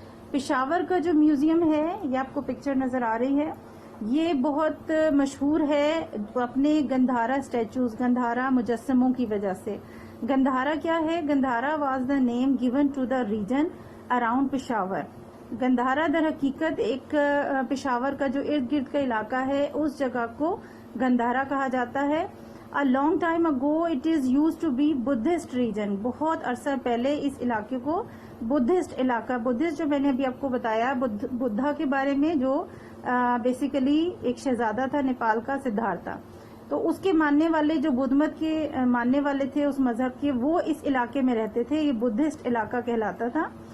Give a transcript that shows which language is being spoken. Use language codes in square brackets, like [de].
[ur] پشاور کا جو میوزیم ہے یہ آپ کو پکچر نظر آ رہی ہے، یہ بہت مشہور ہے اپنے گندھارا اسٹیچوز، گندھارا مجسموں کی وجہ سے. گندھارا کیا ہے؟ [en] Gandhara was the name given to the region around Peshawar. [ur] Gandhara در حقیقت ایک پشاور کا جو ارد گرد کا علاقہ ہے اس جگہ کو گندھارا کہا جاتا ہے. [en] A long time ago it is used to be Buddhist region. [ur] بہت عرصہ پہلے اس علاقے کو بدھسٹ علاقہ، بدھسٹ جو میں نے ابھی آپ کو بتایا بدھا کے بارے میں، جو بیسیکلی ایک شہزادہ تھا نیپال کا سدھارتھا، تو اس کے ماننے والے جو بدھ مت کے ماننے والے تھے اس مذہب کے، وہ اس علاقے میں رہتے تھے. یہ بدھسٹ علاقہ کہلاتا تھا.